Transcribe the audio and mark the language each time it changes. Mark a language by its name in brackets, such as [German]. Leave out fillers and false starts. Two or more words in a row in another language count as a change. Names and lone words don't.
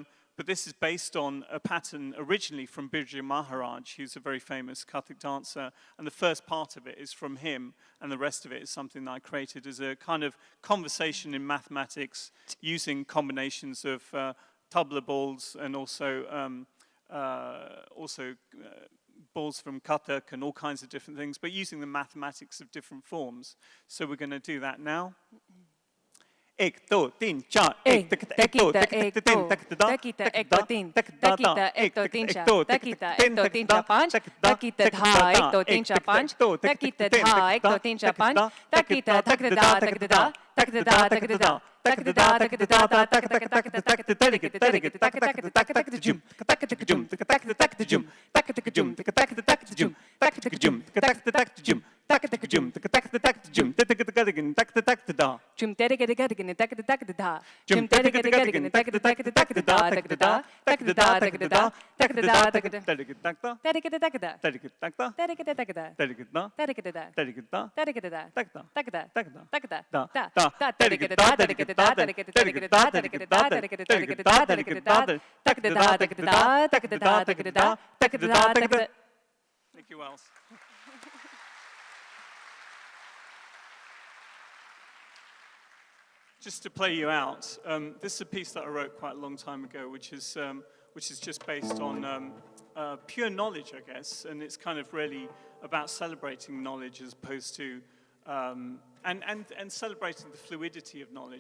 [English] But but this is based on a pattern originally from Birju Maharaj, who's a very famous Kathak dancer, and the first part of it is from him, and the rest of it is something that I created as a kind of conversation in mathematics using combinations of tabla balls and also balls from Kathak and all kinds of different things, but using the mathematics of different forms. So we're going to do that now. [Hindi] एक दो तीन चार एक तक एक दो तक एक दो तकिता एक दो तीन तकिता एक दो तीन चार तकिता एक दो तीन चार पाँच तकिता धा एक दो तीन चार पाँच तकिता धा एक दो तीन चार पाँच तकिता तकदा तकदा तकदा तकदा तकदा तकदा तकदा तकदा तकदा तकदा तकदा तकदा जुम तकदा जुम तकदा तकदा जुम तकदा जुम तकदा तकदा जुम तकदा जुम तकदा तकदा जुम तकदा जुम तकदा तकदा जुम तकदा तकदा da jum tere gede gede gede taqda taqda da jum tere gede gede gede taqda taqda taqda da taqda da taqda da taqda da taqda da taqda tere gede taqda tere gede taqda tere gede taqda tere gede taqda tere gede da tere gede da tere gede da tere gede da taqda taqda taqda taqda da da tere gede da tere gede da tere gede tere gede da tere gede da tere gede tere gede da tere gede da taqda da taqda da taqda da taqda da taqda da taqda. [English] Nicki Wells. Just to play you out, this is a piece that I wrote quite a long time ago, which is just based on pure knowledge, I guess, and it's kind of really about celebrating knowledge as opposed to and celebrating the fluidity of knowledge.